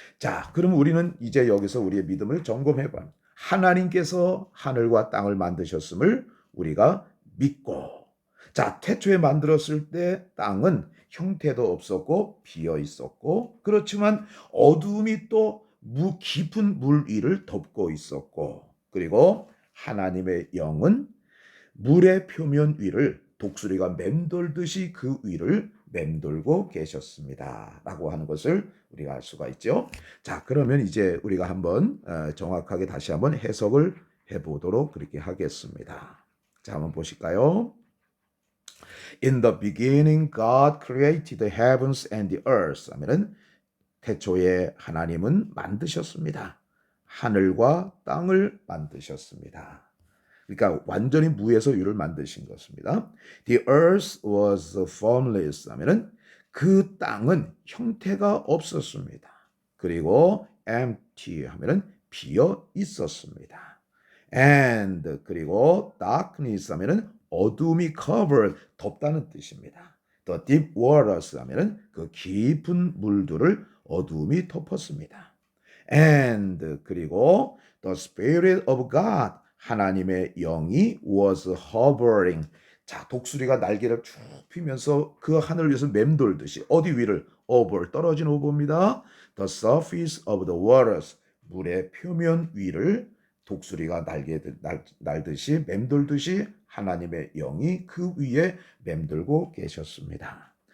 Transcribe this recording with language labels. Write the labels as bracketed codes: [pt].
[ko] 자, 그럼 우리는 이제 여기서 우리의 믿음을 점검해 봐. 하나님께서 하늘과 땅을 만드셨음을 우리가 믿고, 자, 태초에 만들었을 때 땅은 형태도 없었고 비어 있었고, 그렇지만 어두움이 또 깊은 물 위를 덮고 있었고, 그리고 하나님의 영은 물의 표면 위를 독수리가 맴돌듯이 그 위를 맴돌고 계셨습니다. 라고 하는 것을 우리가 알 수가 있죠. 자, 그러면 이제 우리가 한번 정확하게 다시 한번 해석을 해보도록 그렇게 하겠습니다. 자, 한번 보실까요? [en] In the beginning, God created the heavens and the earth. [ko] 하면은 태초에 하나님은 만드셨습니다. 하늘과 땅을 만드셨습니다. 그러니까 완전히 무에서 유를 만드신 것입니다. [en] The earth was formless [ko] 하면은 그 땅은 형태가 없었습니다. 그리고 empty 하면은 비어 있었습니다. And 그리고 darkness 하면은 어둠이 covered 덮다는 뜻입니다. [en] The deep waters [ko] 하면은 그 깊은 물들을 어둠이 덮었습니다. [en] And [ko] 그리고 [en] the Spirit of God [ko] 하나님의 영이 [en] was hovering. [ko] 자, 독수리가 날개를 쭉 피면서 그 하늘을 위해서 맴돌듯이 어디 위를 over 떨어진 over입니다. [en] The surface of the waters [ko] 물의 표면 위를 독수리가 날듯이 맴돌듯이 하나님의 영이 그 위에 맴돌고 계셨습니다.